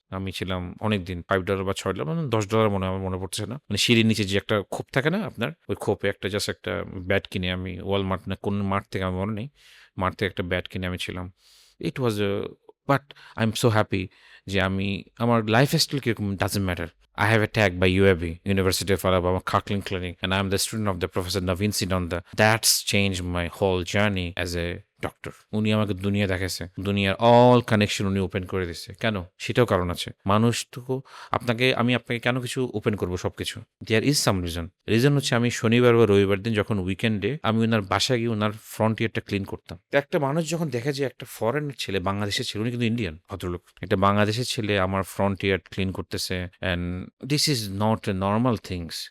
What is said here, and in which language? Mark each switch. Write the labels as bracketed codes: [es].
[bn] আমি ছিলাম অনেকদিন, $5 বা $6 মানে $10 মনে হয়, আমার মনে পড়ছে না। মানে সিঁড়ির নিচে যে একটা খোপ থাকে না আপনার, ওই খোপে জাস্ট একটা ব্যাট কিনে আমি ওয়ালমার্ট না কোন মার্ট থেকে আমার মনে নেই, মার্ট থেকে একটা ব্যাট কিনে আমি ছিলাম। [en] it was but I am so happy [bn] যে আমার লাইফ স্টাইল কিরকম [en] Doesn't matter. I have a tag by UAB, University of Alabama Kirkland Clinic, and I am the student of the Professor Naveen Sidonda. That's changed my whole journey as a doctor. [bn] উনি আমাকে দুনিয়া দেখাইছে, দুনিয়ার all connection উনি open করে দিচ্ছে। কেন? সেটাও কারণ আছে। মানুষ তো আমি আপনাকে কেন কিছু ওপেন করবো সবকিছু? [en] there is some reason [bn] হচ্ছে আমি শনিবার বা রবিবার দিন যখন উইকেন্ডে আমি ওনার বাসায় গিয়ে ওনার ফ্রন্টিয়ারটা ক্লিন করতাম। একটা মানুষ যখন দেখে যে একটা ফরেনের ছেলে, বাংলাদেশের ছেলে, উনি কিন্তু ইন্ডিয়ান ভদ্রলোক, একটা বাংলাদেশের ছেলে আমার ফ্রন্টিয়ার ক্লিন করতেছে, [en] And this is not a normal things.